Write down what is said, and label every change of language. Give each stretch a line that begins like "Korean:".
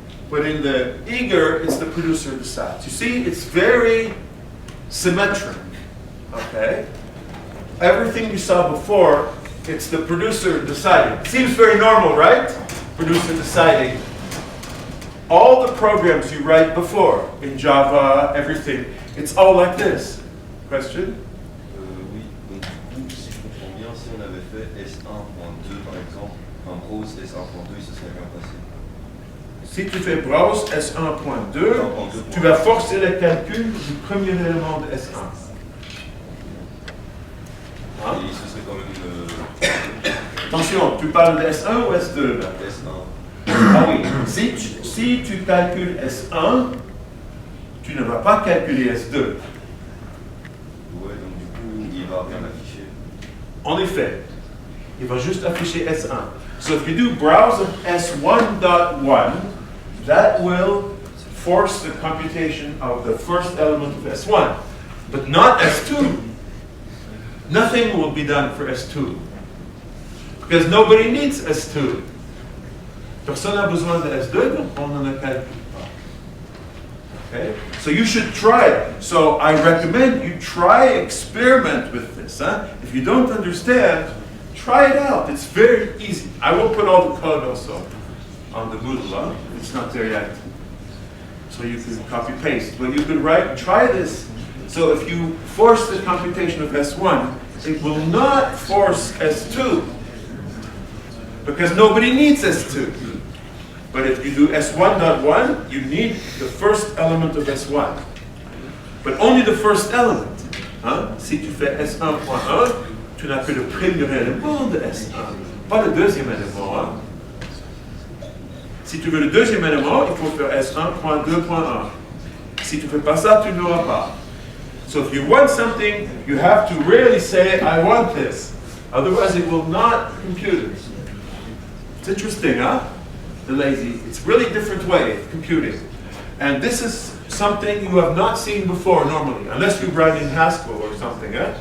English: But in the eager, it's the producer who decides. You see, it's very symmetric. Okay? Everything you saw before, it's the producer deciding. Seems very normal, right? Producer deciding. All the programs you write before, in Java, everything, it's all like this. Question?
French: Oui, donc du coup, si je comprends bien, si on avait fait S1.2 par exemple, un browse S1.2, il se serait bien passé. Si tu fais browse S1.2, tu vas forcer le calcul du premier élément de S1. Et il se serait quand même... Attention, tu parles de S1 ou S2 là? S1. Ah oui, si tu calcules S1, tu ne vas pas calculer S2. Ouais, donc du coup, il va rien afficher. En effet, il va juste afficher S1.
English: So if you do browse of S1.1, that will force the computation of the first element of S1, but not S2. Nothing will be done for S2, because nobody needs S2.
French: Personne n'a besoin de S2, donc on n'en calcule pas.
English: Okay? So you should try it. So I recommend you try, experiment with this. If you don't understand, try it out. It's very easy. I will put all the code also on the Moodle. It's not there yet. So you can copy paste. But you can write, try this. So if you force the computation of S1, it will not force S2. Because nobody needs S2. But if you do S1.1, you need the first element of S1. But only the first element.
French: Si tu fais S1.1, tu n'as que le premier élément de S1, pas le deuxième élément. Si tu veux le deuxième élément, il faut faire S1.2.1. Si tu ne fais pas ça, tu n'auras pas.
English: So if you want something, you have to really say, I want this. Otherwise, it will not compute it. It's interesting, huh? The lazy. It's really different way of computing. And this is something you have not seen before normally, unless you write in Haskell or something.